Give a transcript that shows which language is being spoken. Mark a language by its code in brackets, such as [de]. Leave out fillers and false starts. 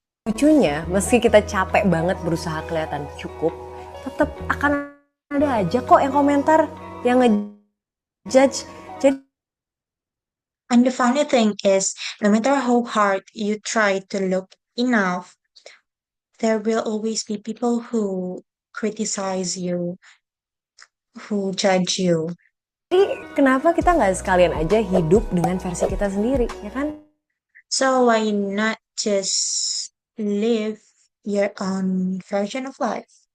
[id] lucunya, meski kita capek banget berusaha kelihatan cukup, tetap akan ada aja kok yang komentar, yang ngejudge. Jadi [en] And the funny thing is, no matter how hard you try to look enough, there will always be people who criticize you, who judge you. [id] kenapa kita nggak sekalian aja hidup dengan versi kita sendiri, ya kan? [en] So why not just live your own version of life?